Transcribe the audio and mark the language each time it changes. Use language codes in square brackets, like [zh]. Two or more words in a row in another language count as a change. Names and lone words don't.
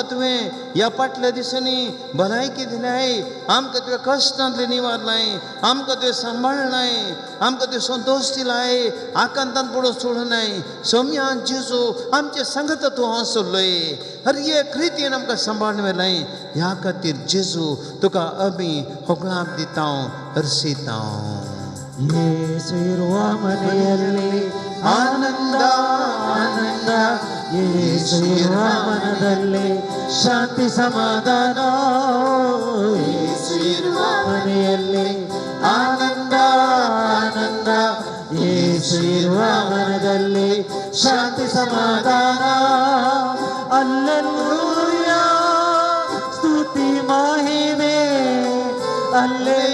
[kok] तुवें ह्या फाटल्या दिसांनी भलायकी दिल्याय आमकां तुवें कश्टांतले निवारलाय आमकां तुवें सांबाळलाय आमकां तुवें संतोष दिलाय आकांतांत पडून सोडूनाय सम्यान जेजू आमचे संगत तूं आसलोय हर एक रितीन आमकां सांबाळून व्हेलाय ह्या खातीर जेजू तुका आमी होगळाक दिता हर्षिता [kn] ಯೇಸು ಇರುವ ಮನೆಯಲ್ಲಿ ಆನಂದ ಆನಂದ ಯೇಸು ಇರುವ ಮನದಲ್ಲಿ ಶಾಂತಿ ಸಮಾಧಾನ ಯೇಸು ಇರುವ ಮನೆಯಲ್ಲಿ ಆನಂದ ಆನಂದ ಯೇಸು ಇರುವ ಮನದಲ್ಲಿ ಶಾಂತಿ ಸಮಾಧಾನ ಅಲ್ಲೆಲ್ಲೂಯಾ ಸ್ತುತಿ ಮಹಿಮೆ ಅಲ್ಲೆ